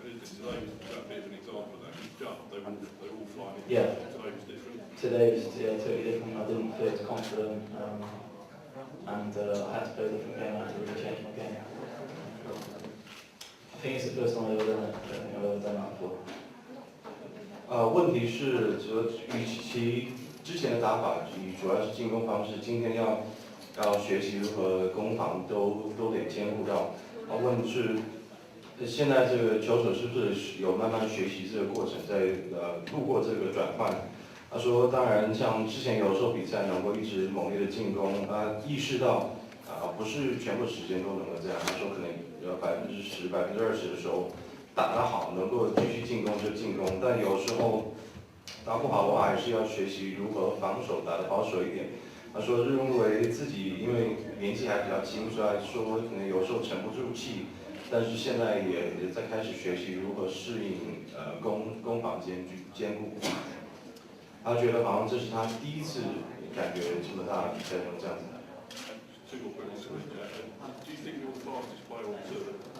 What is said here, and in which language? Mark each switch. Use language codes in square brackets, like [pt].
[en] Today was a bit of an example of that. They're all flying in. Yeah. Today was different. Today was totally different. I didn't feel as confident. and I had to play a different game. I had to really change my game. I think it's the first time I've ever done it. I don't think I've ever done that before. [zh] 问题是说，与其之前的打法主要是进攻方式，今天要学习如何攻防都得兼顾到。问是现在这个球手是不是有慢慢学习这个过程，在路过这个转换？他说，当然像之前有时候比赛能够一直猛烈的进攻，意识到不是全部时间都能够这样。他说可能10%、20%的时候。打得好，能够继续进攻就进攻，但有时候打不好的话，还是要学习如何防守，打得保守一点。他说认为自己因为年纪还比较轻，所以说可能有时候沉不住气，但是现在也在开始学习如何适应攻防兼顾。他觉得好像这是他第一次感觉这么大的比赛中这样子。 [en] Two more questions. Do you think you're the fastest player on tour?